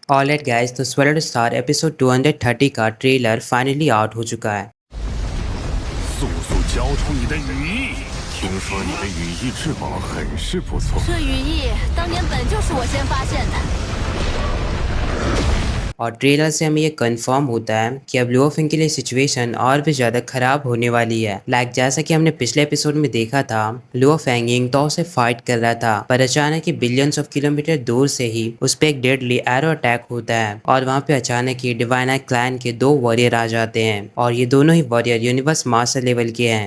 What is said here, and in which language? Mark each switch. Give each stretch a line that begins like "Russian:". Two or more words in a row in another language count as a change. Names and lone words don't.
English: alright guys,
Hindi: तो स्वेल्ड स्टार एपिसोड 230 का
English: trailer finally out
Hindi: हो चुका है।
Chinese: 速速交出你的羽翼！听说你的羽翼翅膀很是不错。这羽翼当年本就是我先发现的。
Hindi: और ट्रेलर से हमें ये कंफर्म होता है कि अब लुओफिंग के लिए सिचुएशन और भी ज़्यादा खराब होने वाली है। जैसा कि हमने पिछले एपिसोड में देखा था, लुओफेंग यिंगतौ से फाइट कर रहा था, पर अचानक ही
English: billions of kilometer
Hindi: दूर से ही उस पर एक
English: deadly arrow attack
Hindi: होता है और वहाँ पे अचानक ही डिवाइन आई क्लैन के 2 वॉरियर आ जाते हैं और ये दोनों ही वॉरियर
English: universe master level
Hindi: के हैं।